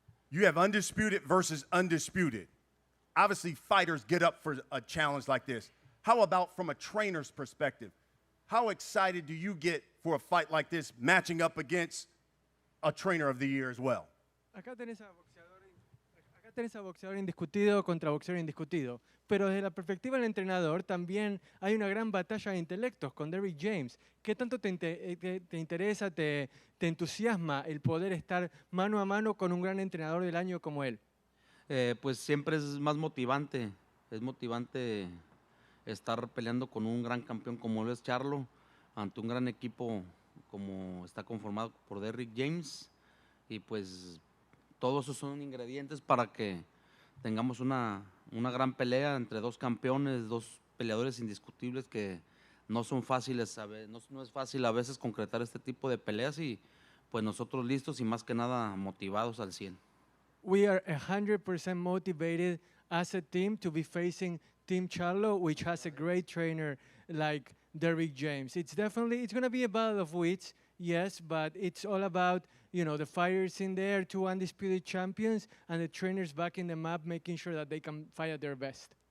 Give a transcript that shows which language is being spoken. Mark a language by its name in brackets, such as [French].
[English] You have undisputed versus undisputed. Obviously, fighters get up for a challenge like this. How about from a trainer's perspective? How excited do you get for a fight like this, matching up against a trainer of the year as well? [Spanish] Acá tenés a boxeador indiscutido contra boxeador indiscutido. Pero desde la perspectiva del entrenador también hay una gran batalla de intelectos con Derrick James. ¿Qué tanto te interesa, te entusiasma el poder estar mano a mano con un gran entrenador del año como él? Pues siempre es más motivante. Es motivante estar peleando con un gran campeón como lo es Charlo, ante un gran equipo como está conformado por Derrick James, y pues todos esos son ingredientes para que tengamos una gran pelea entre dos campeones, dos peleadores indiscutibles que no son fáciles, no es fácil a veces concretar este tipo de peleas, y pues nosotros listos y más que nada motivados al 100. [English] We are 100% motivated as a team to be facing Team Charlo, which has a great trainer like Derrick James. It's going to be a battle of wits, yes, but it's all about, the fighters in there, 2 undisputed champions, and the trainers backing them up, making sure that they can fight at their best.